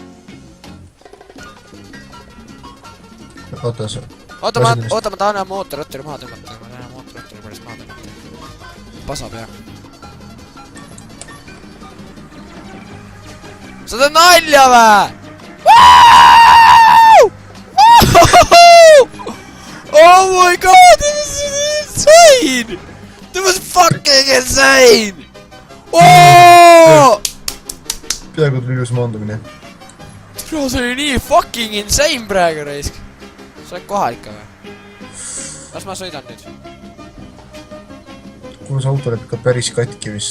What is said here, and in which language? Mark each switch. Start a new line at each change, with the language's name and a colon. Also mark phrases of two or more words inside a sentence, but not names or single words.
Estonian: Oota, sa... Oota, ma tahan mootorratturi maha tõmmata. Ma tahan mootorratturi pärast maha tõmmata. Pasa pea. Sa teed nalja vä?
English: Oh my god, it was insane! That was fucking insane! Oh!
Estonian: Peaaegu tuli ilus maandumine. Bro, see oli nii
English: fucking insane
Estonian: praegu raisk. Sa oled kohal ikka või? Las ma sõidan nüüd. Kuule, see auto läheb ikka päris katki vist.